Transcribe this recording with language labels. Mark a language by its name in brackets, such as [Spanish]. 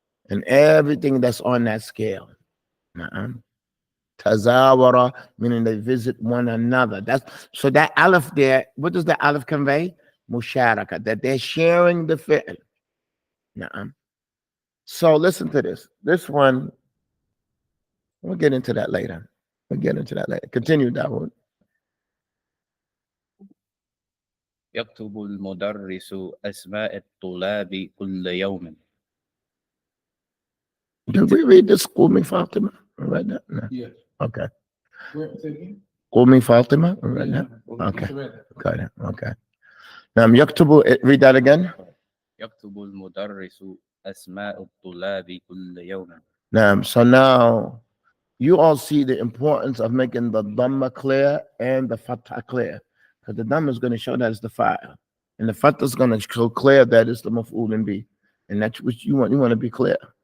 [English] And everything that's on that scale. Tazawara, meaning they visit one another. So that aleph there, what does the aleph convey? Musharaka, that they're sharing the fi'l. So listen to this. This one, we'll get into that later. Continue, Dawood. [Arabic] يكتب المدرس أسماء الطلاب كل يوم. [English] Did we read this? Qumi Fatima? Read that? No. Yes. Okay. Qumi Fatima? Read that? Yeah. Okay. Got it. Okay. Now, Yaktubu, read that again. [Arabic] يكتب المدرس أسماء الطلاب كل يوم. [English] Now, so now you all see the importance of making the dhamma clear and the fatha clear. Because the dhamma is going to show that it's the fa'il. And the fatha is going to show clear that it's the maf'ul bi. And that's what you want. You want to be clear.